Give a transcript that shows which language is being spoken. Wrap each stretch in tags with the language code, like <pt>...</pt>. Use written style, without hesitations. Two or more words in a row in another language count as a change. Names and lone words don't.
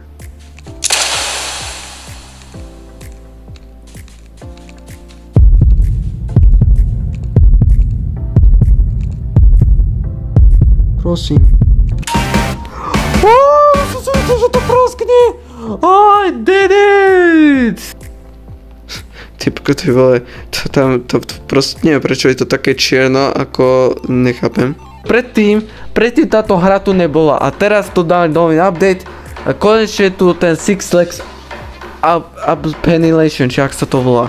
<sk>Prosím. Som videl, že to praskne.</sk> <en>I did it!</en> <sk>Typko, ty vole, to proste neviem, prečo je to také čierno, ako nechápem. Predtým táto hra tu nebola a teraz to dali nový update a konečne tu ten Six Legs Appellation, či ak sa to volá.</sk>